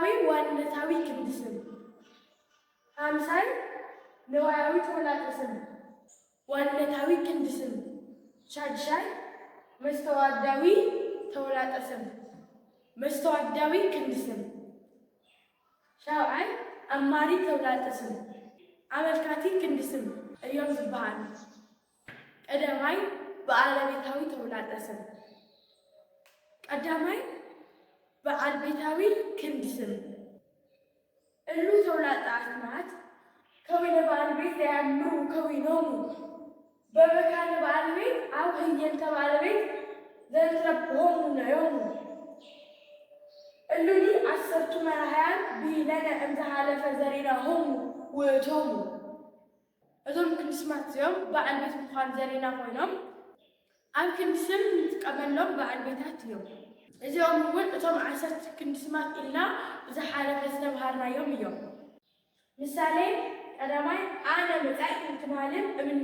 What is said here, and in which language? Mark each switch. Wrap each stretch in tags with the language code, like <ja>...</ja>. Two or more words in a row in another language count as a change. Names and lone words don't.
<ti>ዋነታዊ ክንዲ ስም፣</ti> <gez>ሀምሳይ ንዋያዊ ተውላጠ ስም፣</gez> <ti>ዋነታዊ ክንዲ ስም፣</ti> <gez>ሳድሳይ መስተዋድዳዊ ተውላጠ ስም፣</gez> <ti>መስተዋድዳዊ ክንዲ ስም፣</ti> <gez>ሻብዓይ አማሪ ተውላጠ ስም፣</gez> <ti>አመልካቲ ክንዲ ስም እዮም ዝበሃሉ።</ti> <gez>ቀዳማይ ባለቤታዊ ተውላጠ ስም።</gez> <ti>ቀዳማይ በዓል ቤታዊ ክንዲ ስም</ti> <gez>እሉ ተውላጠ አስማት ከወይነ ባለቤት ዘያምሩ ከዊኖሙ በመካነ ባለቤት አብ ህየንተ ባለቤት ዘንትረብሆሙ ነዮሙ እሉኒ 10ቱ መራሕያን ብኢለነ እምዝሓለፈ ዘሪናሆሙ</gez> <ti>ውእቶሙ። እዞም ክንዲ ስማት እዚኦም በዓል ቤት ምዃን ዘሪና ኮይኖም ኣብ ክንዲ ስም ንጥቀመሎም በዓል ቤታት እዮም። እዚኦም እውን እቶም 10 ክንዲ ስማት ኢልና ብዝሓለፈ ዝተምሃርናዮም እዮም። ምሳሌ ቀዳማይ</ti> <gez>ኣነ መጻኢት እንትማልም እምነ</gez>